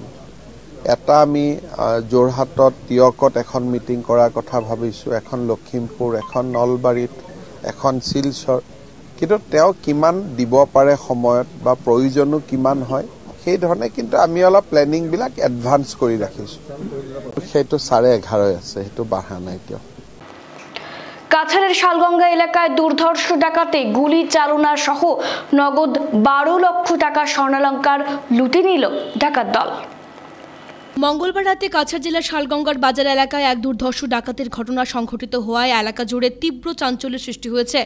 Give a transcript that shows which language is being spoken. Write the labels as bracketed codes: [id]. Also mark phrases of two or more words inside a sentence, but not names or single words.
[as] এটা আমি যোৰহাটত টিয়কত এখন মিটিং কৰাৰ কথা ভাবিছোঁ, এখন লখিমপুৰ, এখন নলবাৰীত, এখন শিলচৰ। কিন্তু তেওঁ কিমান দিব পাৰে সময়ত বা প্ৰয়োজনো কিমান হয় সেইধৰণে কিন্তু আমি অলপ প্লেনিংবিলাক এডভান্স কৰি ৰাখিছোঁ। সেইটো 11.5 আছে, সেইটো বাঢ়া নাই এতিয়াও। [bn] কাছাড়ের শালগঙ্গা এলাকায় দুর্ধর্ষ ডাকাতে গুলি চালনা সহ নগদ 12 লক্ষ টাকা স্বর্ণালঙ্কার লুটে নিল ডাকাত দল। মঙ্গলবার রাতে কাছাড় জেলার শালগঙ্গার বাজার এলাকায় এক দুর্ধর্ষ ডাকাতের ঘটনা সংঘটিত হওয়ায় এলাকা জুড়ে তীব্র চাঞ্চল্যের সৃষ্টি হয়েছে।